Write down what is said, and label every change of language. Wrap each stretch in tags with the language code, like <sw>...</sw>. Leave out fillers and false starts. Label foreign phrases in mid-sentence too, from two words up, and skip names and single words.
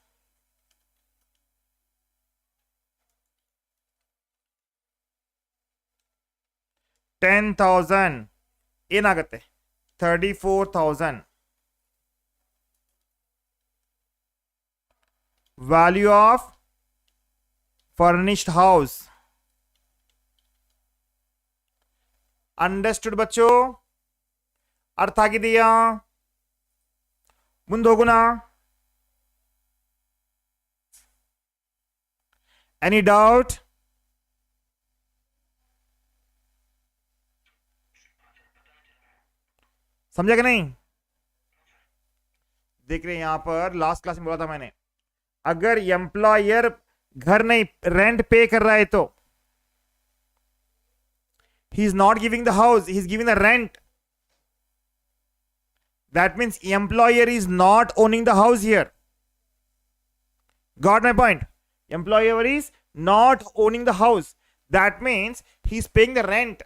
<kn>$10,000 ಏನಾಗುತ್ತೆ? 34,000.</kn> <en>Value of furnished house अंडरस्टूड बच्चों?</en> <kn>अर्थ ಆಗಿದೆಯಾ? ಮುಂದೆ ಹೋಗೋಣ.</kn> <en>any doubt?</en> <hi>समझा कि नहीं? देख रहे हैं यहां पर</hi> <en>last class</en> <hi>में बोला था मैंने, अगर एम्प्लॉयर घर नहीं रेंट पे कर रहा है तो</hi> <en>he is not giving the house, he is giving the rent. That means employer is not owning the house here. Got my point? Employer is not owning the house. That means he is paying the rent.</en>